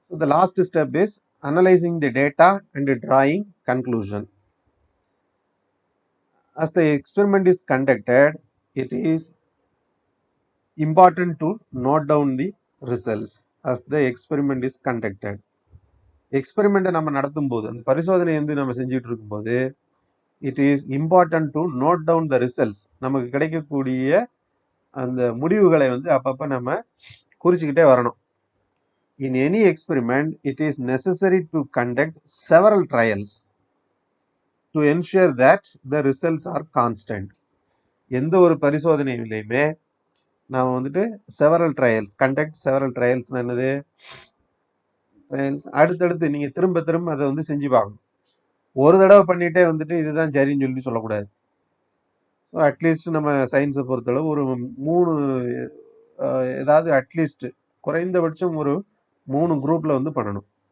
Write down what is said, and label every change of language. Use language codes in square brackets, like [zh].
[en] So the last step is analyzing the data and drawing conclusion. As the experiment is conducted, it is important to note down the results as the experiment is conducted. [ta] எக்ஸ்பெரிமெண்ட்டை நம்ம நடத்தும் போது, அந்த பரிசோதனை வந்து நம்ம செஞ்சுட்டு இருக்கும்போது, [en] It is important to note down the results. [ta] நமக்கு கிடைக்கக்கூடிய அந்த முடிவுகளை வந்து அப்பப்ப நம்ம குறிச்சுக்கிட்டே வரணும். [en] In any experiment, it is necessary to conduct several trials to ensure that the results are constant. [ta] எந்த ஒரு பரிசோதனையிலையுமே நாம வந்துட்டு several trials conduct several trials என்னது ட்ரையல்ஸ் அடுத்தடுத்து நீங்க திரும்ப திரும்ப அதை வந்து செஞ்சு பார்க்கணும். ஒரு தடவை பண்ணிட்டே வந்துட்டு இதுதான் சரின்னு சொல்லி சொல்லக்கூடாது. அட்லீஸ்ட் நம்ம சயின்ஸை பொறுத்தளவு ஒரு 3 ஏதாவது அட்லீஸ்ட் குறைந்தபட்சம் ஒரு 3 குரூப்ல வந்து பண்ணணும்.